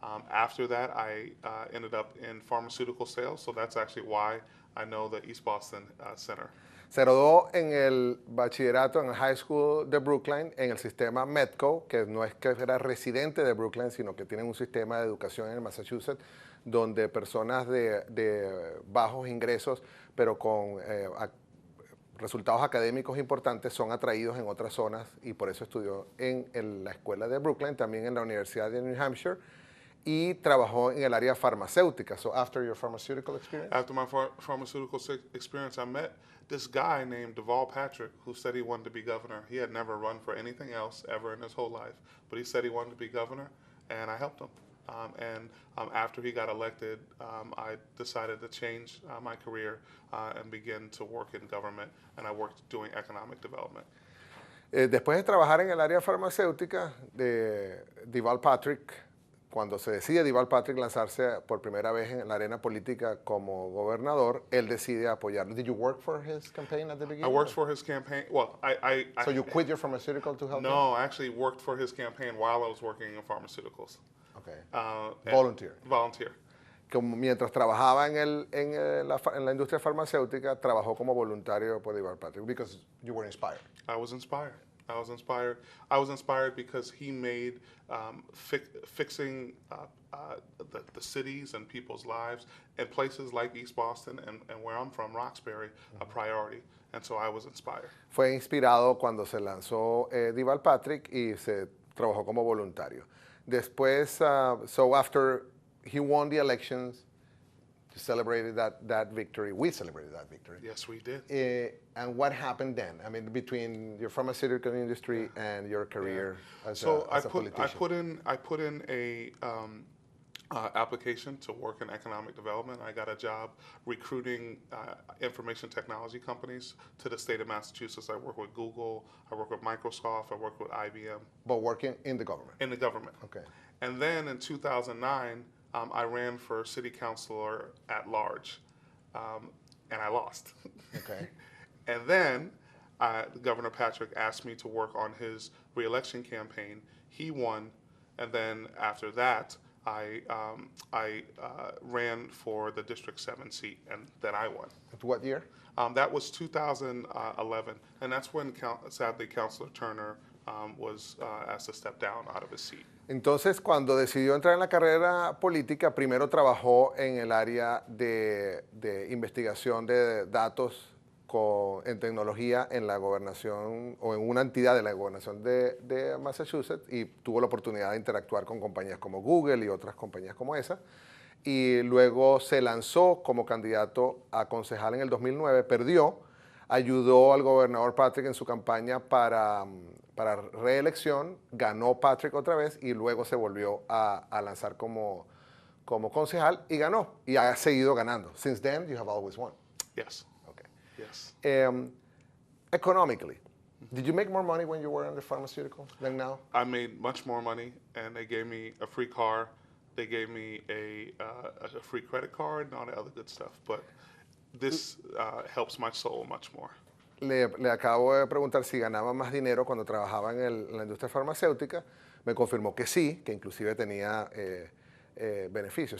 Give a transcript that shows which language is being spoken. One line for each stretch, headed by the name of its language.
English: After that, I ended up in pharmaceutical sales, so that's actually why I know the East Boston Center.
Spanish: Se graduó en el bachillerato en el High School de Brookline en el sistema METCO, que no es que era residente de Brookline, sino que tienen un sistema de educación en el Massachusetts donde personas de bajos ingresos, pero con resultados académicos importantes, son atraídos en otras zonas y por eso estudió en la escuela de Brookline, también en la Universidad de New Hampshire, y trabajó en el área farmacéutica.
English: So after your pharmaceutical experience? After my pharmaceutical experience, I met this guy named Deval Patrick who said he wanted to be governor. He had never run for anything else ever in his whole life, but he said he wanted to be governor, and I helped him. After he got elected, I decided to change my career and begin to work in government, and I worked doing economic development.
Spanish: Después de trabajar en el área farmacéutica, Deval Patrick, cuando se decide Deval Patrick lanzarse por primera vez en la arena política como gobernador, él decide apoyarlo.
English: Did you work for his campaign at the beginning? I worked for his campaign. Well, So you quit your pharmaceutical to help him? No, I actually worked for his campaign while I was working in pharmaceuticals.
Spanish: Okay. Volunteer. Como mientras trabajaba en la industria farmacéutica, trabajó como voluntario por Deval Patrick
English: because you were inspired. I was inspired. I was inspired because he made fixing the cities and people's lives and places like East Boston and where I'm from, Roxbury, a priority. And so I was inspired.
Spanish: Fue inspirado cuando se lanzó Deval Patrick y se trabajó como voluntario.
English: Después, so after he won the elections, you celebrated that victory. We celebrated that victory. Yes, we did. And what happened then? I mean, between your pharmaceutical industry and your career as a politician. I put in a application to work in economic development. I got a job recruiting information technology companies to the state of Massachusetts. I work with Google, I work with Microsoft, I work with IBM. But working in the government? In the government. Okay. And then in 2009, I ran for city councilor at large, and I lost. Okay. And then Governor Patrick asked me to work on his re-election campaign. He won, and then after that, I ran for the District 7 seat, and then I won. What year? That was 2011, and that's when, sadly, Councilor Turner was asked to step down out of his seat.
Spanish: Entonces, cuando decidió entrar en la carrera política, primero trabajó en el área de investigación de datos en tecnología en la gobernación o en una entidad de la gobernación de Massachusetts y tuvo la oportunidad de interactuar con compañías como Google y otras compañías como esa. Y luego se lanzó como candidato a concejal en el 2009, perdió, ayudó al gobernador Patrick en su campaña para reelección, ganó Patrick otra vez y luego se volvió a lanzar como concejal y ganó. Y ha seguido ganando.
English: Since then, you have always won. Yes. Okay. Yes. Economically, did you make more money when you were in the pharmaceutical than now? I made much more money, and they gave me a free car. They gave me a free credit card and all the other good stuff. But this helps my soul much more.
Spanish: Le acabo de preguntar si ganaba más dinero cuando trabajaba en la industria farmacéutica. Me confirmó que sí, que inclusive tenía beneficios.